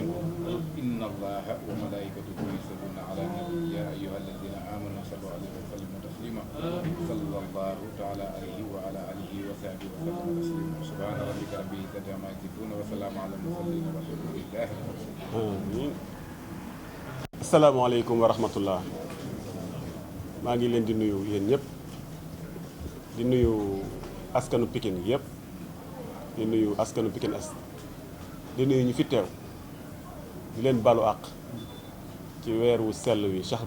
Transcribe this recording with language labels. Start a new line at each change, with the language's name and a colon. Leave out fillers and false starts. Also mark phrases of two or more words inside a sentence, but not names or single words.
Arabic: إن الله وملائكته يصلون على النبي يا أيها الذين آمنوا صلوا عليه وسلموا تسليما صلى الله تعالى عليه وعلى آله وصحبه وسلم تسليما سبحان ربك رب العزة عما يصفون وسلام على المرسلين والحمد لله رب العالمين. آمين السلام عليكم ورحمة الله
Wolof: maa ngi leen di nuyu yéen ñëpp di nuyu askanu Pikine yëpp di nuyu askanu Pikine Est di nuyu ñu fi teew di leen balu àq ci weeru sell wi shahru